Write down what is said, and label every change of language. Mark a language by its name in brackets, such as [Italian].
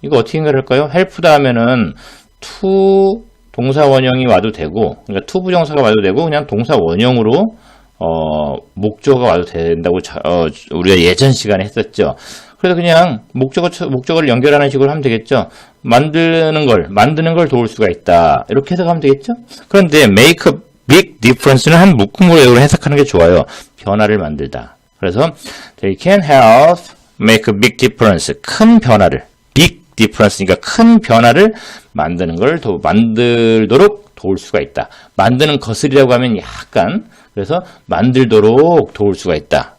[Korean] 이거 어떻게 해석할까요? help 다음에는 to 동사 원형이 와도 되고, 그러니까 to 부정사가 와도 되고, 그냥 동사 원형으로 목적어가 와도 된다고 우리가 예전 시간에 했었죠. 그래서 그냥 목적어를 연결하는 식으로 하면 되겠죠. 만드는 걸 도울 수가 있다. 이렇게 해석하면 되겠죠. 그런데 [English] make a big difference [Korean] 는 한 묶음으로 해석하는 게 좋아요. 변화를 만들다. 그래서 [English] they can help make a big difference. [Korean] 큰 변화를, big difference니까 큰 변화를 만드는 걸 만들도록 도울 수가 있다. 만드는 것을이라고 하면 약간, 그래서 만들도록 도울 수가 있다.